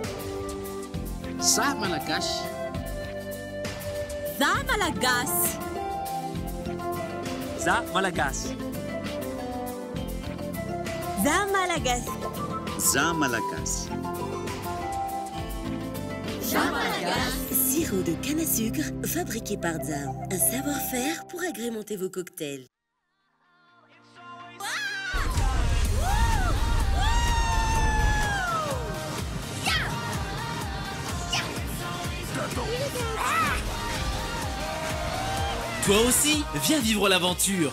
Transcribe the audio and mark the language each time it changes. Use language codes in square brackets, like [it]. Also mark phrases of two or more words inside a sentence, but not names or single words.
[mg] Za malagasy. Za malagasy. Za malagasy. Za malagasy. Za malagasy. Za malagasy. [fr] Sirop de canne à sucre fabriqué par Zam. Un savoir-faire pour agrémenter vos cocktails. Toi aussi, viens vivre l'aventure.